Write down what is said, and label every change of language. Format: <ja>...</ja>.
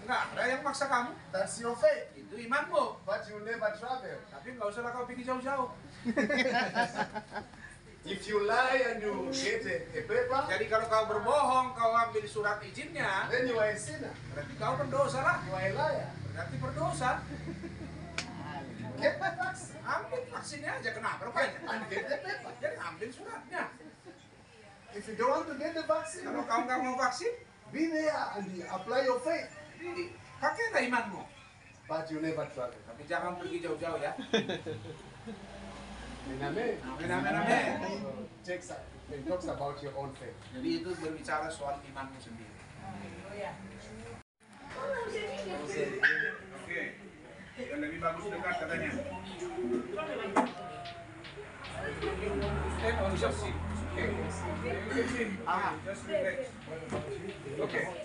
<id>Nggak ada yang maksa kamu.</id> <en>That's your faith.</en> <id>Itu imanmu.</id> <en>But you never travel.</en> <id>Tapi nggak usah lah kau pergi jauh-jauh.</id> <en>If you lie and you get a paper,</en> <id>Jadi kalau kau berbohong, kau ambil surat izinnya,</id> <en>then you are a sinner.</en> <id>berarti kau berdosa lah.</id> <en>You are a liar.</en> <id>Berarti berdosa.</id> <en>Get the vaccine</en> <id>Ambil vaksinnya aja, kenapa rupanya?</id> <en>and get the paper.</en> <id>Jadi ambil suratnya.</id> <en>If you don't want to get the vaccine,</en> <id>Kalau kau nggak mau vaksin,</id> <en>be there and you apply your faith.</en> <id>jadi pakailah imanmu.</id> <en>But you never travel.</en> <id>Tapi jangan pergi jauh-jauh ya.</id> <en>Amen.</en> <id>Amin, amin, amin.</id> <en>So, it talks about your own faith.</en> <id>Jadi itu berbicara soal imanmu sendiri. Oke, yang lebih bagus dekat katanya.</id> <en>Stand on your seat. Okay. Just relax. Okay.</en>